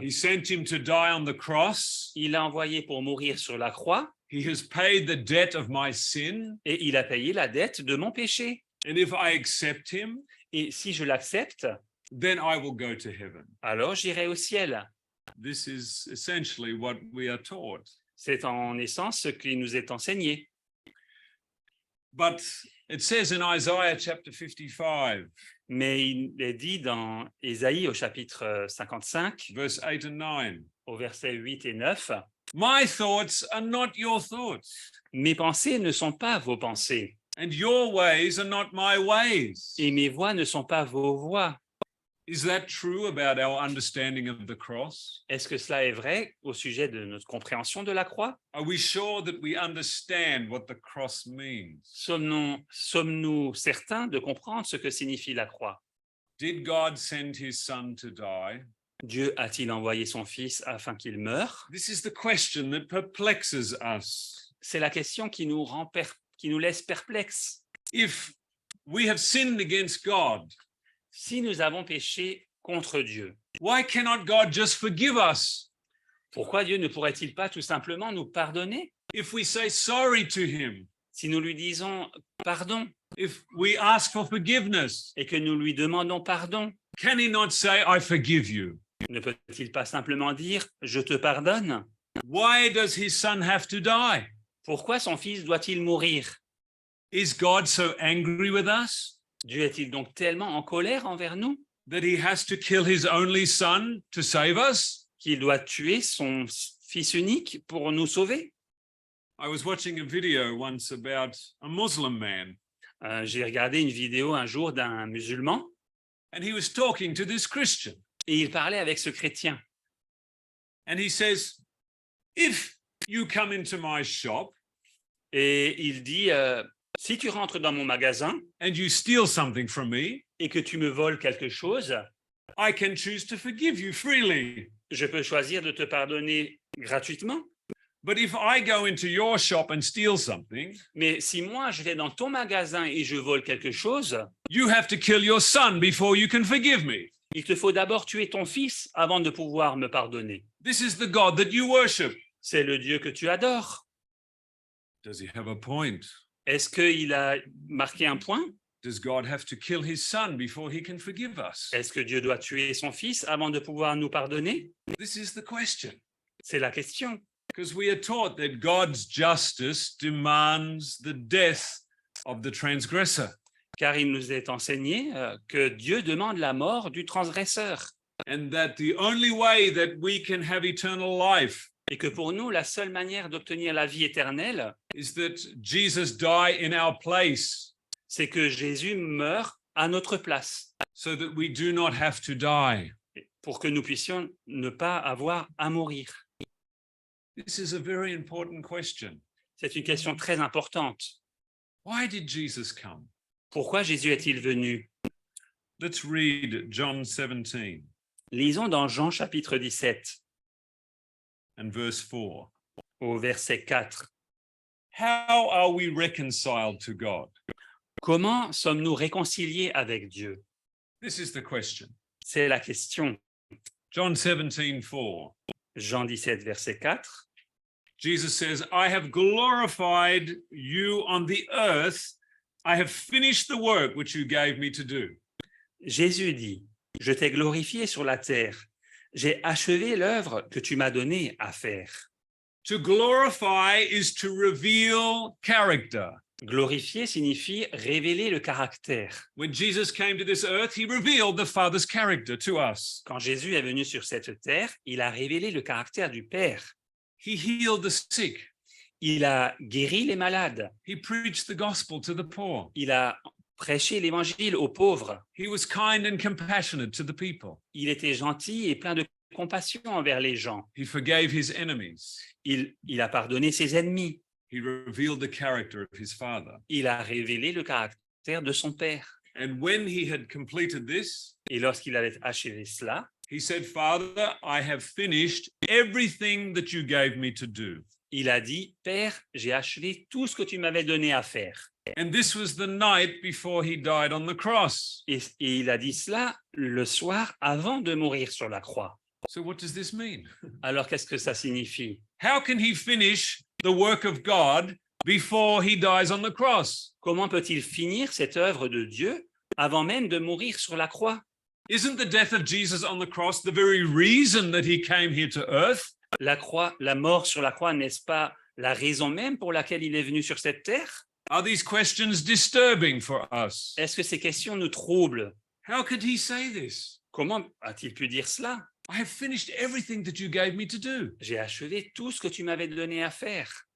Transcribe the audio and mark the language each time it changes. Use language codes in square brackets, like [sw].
[en] He sent him to die on the cross. [fr] Il l'a envoyé pour mourir sur la croix [en] He has paid the debt of my sin. [fr] et il a payé la dette de mon péché. [en] And if I accept him, [fr] Et si je l'accepte, [en] then I will go to heaven. [fr] alors j'irai au ciel. [en] This is essentially what we are taught. [fr] C'est en essence ce qui nous est enseigné. [en] But it says in Isaiah chapter 55, [fr] Mais il est dit dans Ésaïe au chapitre 55, [en] verse 8 and 9, [fr] au verset 8 et 9, [en] my thoughts are not your thoughts, [fr] « Mes pensées ne sont pas vos pensées, [en] and your ways are not my ways. [fr] et mes voies ne sont pas vos voies. » [en] Is that true about our understanding of the cross? [fr] Est-ce que cela est vrai au sujet de notre compréhension de la croix? [en] Are we sure that we understand what the cross means? [fr] Sommes-nous certains de comprendre ce que signifie la croix? [en] Did God send his son to die? [fr] Dieu a-t-il envoyé son fils afin qu'il meure? [en] This is the question that perplexes us. [fr] C'est la question qui nous laisse perplexes. [en] If we have sinned against God, [fr] Si nous avons péché contre Dieu, [en] why cannot God just forgive us? [fr] pourquoi Dieu ne pourrait-il pas tout simplement nous pardonner? [en] If we say sorry to him, [fr] Si nous lui disons pardon [en] if we ask for forgiveness, [fr] et que nous lui demandons pardon, [en] can he not say, I forgive you? [fr] ne peut-il pas simplement dire « je te pardonne » [en] Why does his son have to die? [fr] Pourquoi son fils doit-il mourir? [en] Is God so angry with us [fr] Dieu est-il donc tellement en colère envers nous [en] that he has to kill his only son to save us? [fr] qu'il doit tuer son fils unique pour nous sauver? [en] I was watching a video once about a Muslim man, [fr] J'ai regardé une vidéo un jour d'un musulman [en] and he was talking to this Christian, [fr] et il parlait avec ce chrétien. [en] and he says, if you come into my shop [fr] Et il dit si tu rentres dans mon magasin [en] and you steal something from me, [fr] et que tu me voles quelque chose, [en] I can choose to forgive you freely. [fr] je peux choisir de te pardonner gratuitement. [en] But if I go into your shop and steal something, [fr] Mais si moi, je vais dans ton magasin et je vole quelque chose, [en] you have to kill your son before you can forgive me. [fr] il te faut d'abord tuer ton fils avant de pouvoir me pardonner. [en] This is the God that you worship. [fr] C'est le Dieu que tu adores. [en] Does he have a point? [fr] Est-ce qu'il a marqué un point? [en] Does God have to kill his son before he can forgive us? [fr] Est-ce que Dieu doit tuer son fils avant de pouvoir nous pardonner? [en] This is the question. [fr] C'est la question. [en] Because we are taught that God's justice demands the death of the transgressor. [fr] Car il nous est enseigné que Dieu demande la mort du transgresseur. [en] And that the only way that we can have eternal life [fr] Et que pour nous, la seule manière d'obtenir la vie éternelle, [en] is that Jesus die in our place [fr] c'est que Jésus meure à notre place, [en] so that we do not have to die. [fr] pour que nous puissions ne pas avoir à mourir. [en] This is a very important question. [fr] C'est une question très importante. [en] Why did Jesus come? [fr] Pourquoi Jésus est-il venu? [en] Let's read John 17 [fr] Lisons dans Jean chapitre 17, [en] and verse 4. [fr] au verset 4. [en] How are we reconciled to God? [fr] Comment sommes-nous réconciliés avec Dieu? [en] This is the question. [fr] C'est la question. [en] John 17:4. [fr] Jean 17, verset 4. [en] Jesus says, I have glorified you on the earth. I have finished the work which you gave me to do. [fr] Jésus dit, « Je t'ai glorifié sur la terre. J'ai achevé l'œuvre que tu m'as donnée à faire. » [en] To glorify is to reveal character. [fr] Glorifier signifie révéler le caractère. [en] When Jesus came to this earth, he revealed the Father's character to us. [fr] Quand Jésus est venu sur cette terre, il a révélé le caractère du Père. [en] He healed the sick. [fr] Il a guéri les malades. [en] He preached the gospel to the poor. [fr] Il a prêché l'évangile aux pauvres. [en] He was kind and compassionate to the people. [fr] Il était gentil et plein de compassion envers les gens. [en] He forgave his enemies. [fr] Il a pardonné ses ennemis. [en] He revealed the character of his Father. [fr] Il a révélé le caractère de son Père. [en] And when he had completed this, [fr] Et lorsqu'il avait achevé cela, [en] he said, Father, I have finished everything that you gave me to do. [fr] il a dit, « Père, j'ai achevé tout ce que tu m'avais donné à faire. [en] And this was the night before he died on the cross. [fr] Et il a dit cela le soir avant de mourir sur la croix. [en] So what does this mean? [fr] Alors, qu'est-ce que ça signifie? [en] How can he finish the work of God before he dies on the cross? [fr] Comment peut-il finir cette œuvre de Dieu avant même de mourir sur la croix? [en] Isn't the death of Jesus on the cross the very reason that he came here to earth? [fr] La mort sur la croix, n'est-ce pas la raison même pour laquelle il est venu sur cette terre? [en] Are these questions disturbing for us? [fr] Est-ce que ces questions nous troublent? [en] How could he say this? [fr] Comment a-t-il pu dire cela? [en] I have finished everything that you gave me to do. [fr] J'ai achevé tout ce que tu m'avais donné à faire.